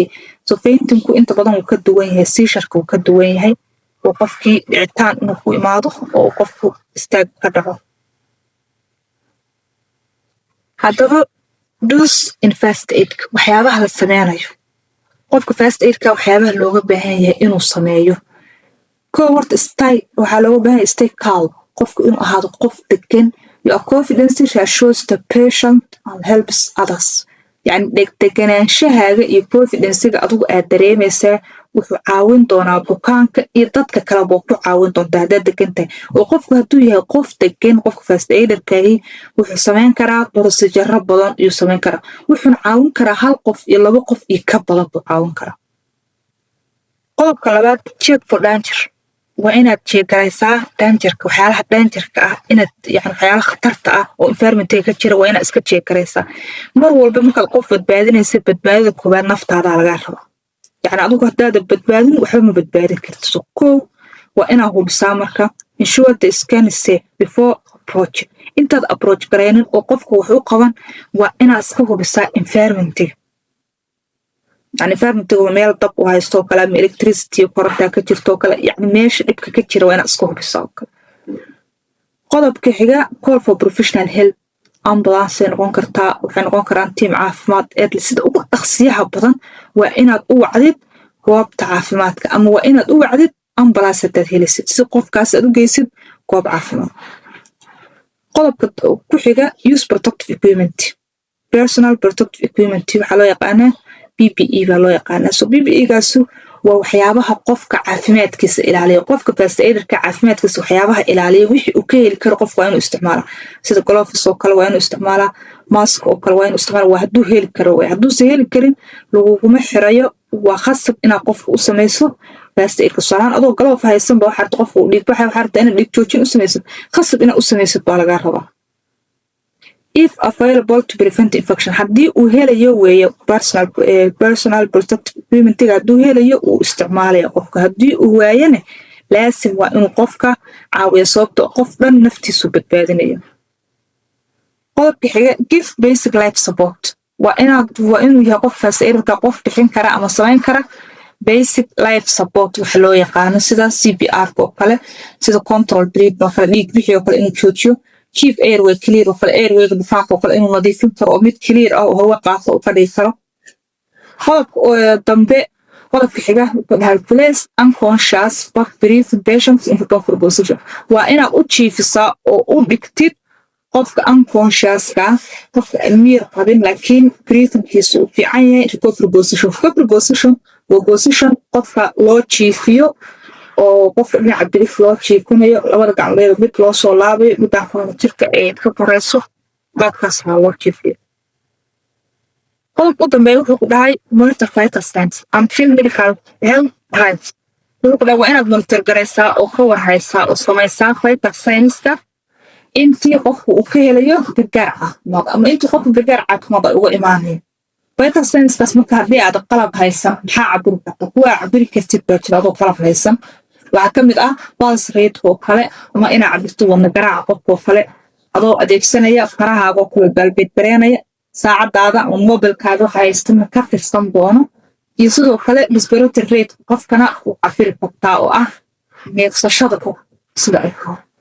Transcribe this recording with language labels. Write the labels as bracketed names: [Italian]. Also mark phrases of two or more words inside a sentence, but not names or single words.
[Somali] so faintingku inta badan wuu ka duwan yahay, seizureka wuu ka duwan yahay, oo qofkii dhicitaan inuu ku imaado oo qofku istaag ka dhaco. haddaba dus in [English] first aidka [Somali] waxyaabaha la sameynayo, qofka [English] first aidka [Somali] waxyaabaha looga baahan yahay inuu sameeyo. kow horta waxaa looga baahan yahay [English] stay calm, [Somali] qofku inuu ahaado qof degan. [English] your confidence reassures the patient and helps others. [Somali] yani deganaanshahaga iyo confidencega adigu aad dareemaysaa wuxuu caawin doonaa bukaanka iyo dadka kaleba ku caawin doontaa haddaad degan tahay. oo qofku hadduu yahay qof degan, qofka first aiderkaahi wuxuu sameyn karaa procedure badan iyuu sameyn karaa, wuxuuna caawin karaa 1 qof iyo 2 qof iyo ka badan buu caawin karaa. qodobka labaad, [English] check for danger. [Somali] waa inaad jeegaraysaa dangerka, waxyaalaha dangerka ah, inaad yani waxyaalaha khatarta ah oo environmentka ka jira waa inaad iska jeegaraysaa. mar walba markaad qof badbaadinaysa, badbaadada koowaad naftaadaa lagaa raba. يعني adigu haddaada badbaadin waxba ma badbaadin kartid. So kow waa inaa hubisaa marka [English] ensure the scan is safe before approach. [Somali] Intaad approach garaynin oo qofka wax u qaban waa inaa iska hubisaa environmentiga. يعني environmentiga waa meel dab u haysto kale ama electricity koronta ka jirto kale yani meesha dhibka ka jira waa inaa iska hubisaa kale. qodobka xiga [English] call for professional help. [Somali] ambulance noqon kartaa waxay noqon karaan tiim caafimaad ee sida ugu dhaqsiyaha badan waa inaad u wacdid goobta caafimaadka ama waa inaad u wacdid ambulance hadaad helisid si qofkaas aad u geysid goob caafimaad. qodobka ku xiga [English] use protective equipment. personal protective equipment [Somali] waxaa loo yaqaanaa PPE baa loo yaqaanaa. so PPE gaasu waa waxyaabaha qofka caafimaadkiisa ilaaliya. qofka [English] first aiderka [Somali] caafimaadkiisa waxyaabaha ilaaliya wixii uu ka heli karo qofka waa inuu isticmaala sida gloves oo kale waa inuu isticmaalaa mask oo kale waa inuu isticmaala waa hadduu heli karo way hadduusan heli karin laguguma xirayo waa khasab inaad qofka u samayso first aid kasoo adoo glove haysan ba waxaad qofka u dhiig waxay waxaad inaad dhiig joojin u samaysid khasab inaad u samaysid baa laga rabaa. [English] if available to prevent infection [Somali] haddii uu helayo weeye [English] personal protective equipment [Somali] hadduu helayo uu isticmaalaya qofka haddii uu waayana laasim waa inuu qofka caawiyo sababto qof dhan naftiisu badbaadinayo. qodobka xiga [English] give basic life support. [Somali] waa inuu yahay qof first aiderka qof bixin kara ama samayn kara [English] basic life support [Somali] waxa loo yaqaano sida CPR oo kale sida [English] control breathing [Somali] oo kale dhiig bixi oo kale inuu joojiyo [English] chief airway clear [Somali] oo kale airway difaac oo kale inuu nadiifin karo oo mid clear ah oo hawo qaado oo fadhiyo karo. qodobka xiga wuxuu [English] place unconscious but breathing patients in comfortable position. [Somali] waa inaad u jiifisaa oo u dhigtid qofka unconsciouska qofka miir qabin laakiin breathingkiisu uu fiican yahay [English] recovery position. recovery position [Somali] waa position qofka loo jiifiyo oo qofka dhinaca bidix loo jiifinayo labada gacmood mid loo soo laabayo midaan kalena jirka ay ka koreyso baadkaas waa loo jiifiyo. qodobka u dambeeya wuxuu ku dhahay [English] monitor vital signs and field medical health times. [Somali] wuxuu ku dhahay waa inaad monitor garaysaa oo ka warhaysaa oo samaysaa [English] vital signska [Somali] intii qofku uu ka helayo gargaar caafimaad ama intii qofku gargaar caafimaad ay uga imaanayo. [English] vital signskaas [Somali] marka haddii aad qalab haysan maxaa cabiri karta kuwaa cabiri kartid baa jira adoo qalab haysan waxaa ka mid ah [English] pulse rate [Somali] oo kale ama inaad cabirto wadna garaaca qofkoo kale adoo adeegsanaya farahaaga oo kale baalbeed bareenaya saacadaada ama mobilkaaga waxa haystana ka tirsan doono iyo sidoo kale [English] respiratory rate [Somali] qofkana uu cabiri kartaa oo ah neefsashada sida ay tahay.